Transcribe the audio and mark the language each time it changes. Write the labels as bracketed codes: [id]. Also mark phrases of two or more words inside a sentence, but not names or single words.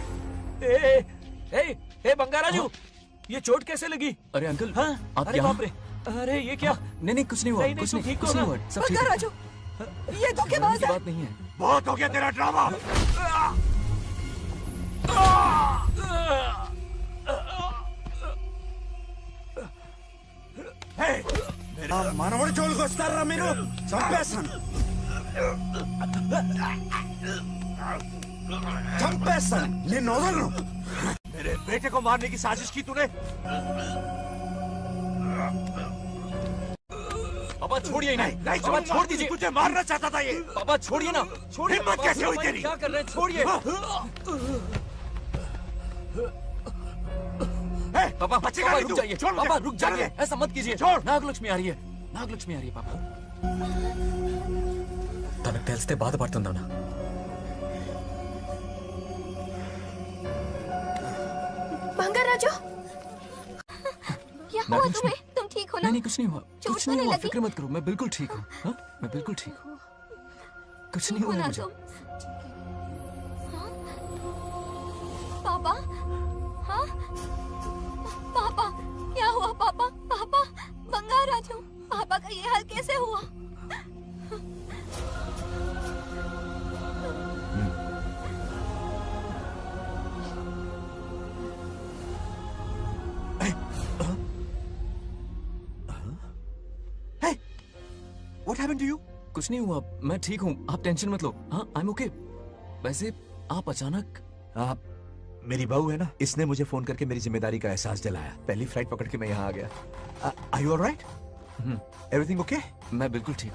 [hi] ए बंगाराजू ये चोट कैसे लगी? अरे अंकल हाँ? आप अरे यहाँ? बाप रे अरे ये क्या? नहीं कुछ नहीं हुआ, कुछ नहीं, कुछ नहीं हुआ, सब ठीक है। राजू, ये धोखेबाज है। बात नहीं है। बहुत हो गया तेरा ड्रामा। [te] మనవడి జోలికి వస్తారా మీరు? చంపేస్తాను, చంపేస్తాను, నిన్ను వదలను। [hi] मेरे बेटे को मारने की साजिश की तूने? पापा छोड़िए ना। नहीं पापा छोड़ दीजिए। तुझे मारना चाहता था ये। पापा छोड़िए ना, छोड़िए। हिम्मत कैसे हुई तेरी? क्या कर रहे हैं? छोड़िए। पापा बचेगा नहीं रुक तू। जाइए। छोड़ मुझे। पापा रुक चल जाइए, दे। ऐसा मत कीजिए। छोड़। నాగలక్ష్మి आ रही है, నాగలక్ష్మి आ रही है पापा। [te] తనకు తెలిస్తే బాధపడుతుందన్నా। [hi] बंगा राजू, क्या हुआ तुम्हें? तुम ठीक हो ना? नहीं कुछ नहीं हुआ, चोट कुछ तो नहीं नहीं हुआ, लगी? फिक्र मत करो, मैं बिल्कुल ठीक हूँ। हाँ, मैं बिल्कुल ठीक हूँ, कुछ नहीं हो हुआ ना मुझे। तुम? हाँ? पापा? हाँ? पापा, क्या हुआ पापा? पापा, बंगा राजू, पापा का ये हाल कैसे हुआ? [en] What happened to you? [hi] कुछ नहीं हुआ, मैं ठीक हूँ, आप टेंशन मत लो। हाँ, [en] I'm okay। [hi] वैसे आप अचानक मेरी बहू है ना, इसने मुझे फोन करके मेरी जिम्मेदारी का एहसास दिलाया। पहली फ्लाइट पकड़ के मैं यहाँ आ गया। [en] Are you all right? Everything okay? [hi] मैं बिल्कुल ठीक।